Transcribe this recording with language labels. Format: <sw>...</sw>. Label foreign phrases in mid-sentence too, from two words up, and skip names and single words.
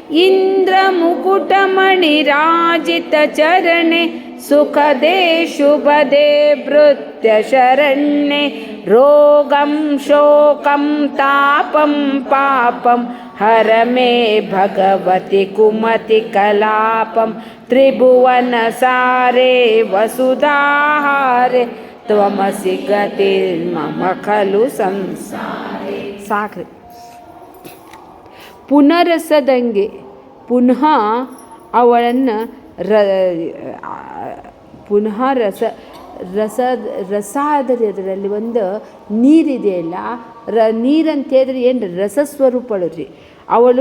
<sa>इन्द्रमुकुटमणिराजितचरणे सुखदे शुभदे भृत्यशरण्ये रोगं शोकं तापं पापं हर मे भगवति कुमतिकलापं त्रिभुवनसारे वसुधाहारे त्वमसि गतिर्मम खलु ಸಂಸಾರೇ. ಸಾಕ್ರಿ.</sa> <kn>ಪುನರಸದಂಗೆ ಪುನಃ ಅವಳನ್ನು ಪುನಃ ರಸ ಆದರೆ ಅದರಲ್ಲಿ ಒಂದು ನೀರಿದೆಯಲ್ಲ, ನೀರಂತ ಹೇಳಿದ್ರೆ ಏನು ರಸಸ್ವರೂಪಳು ರೀ ಅವಳು.</kn>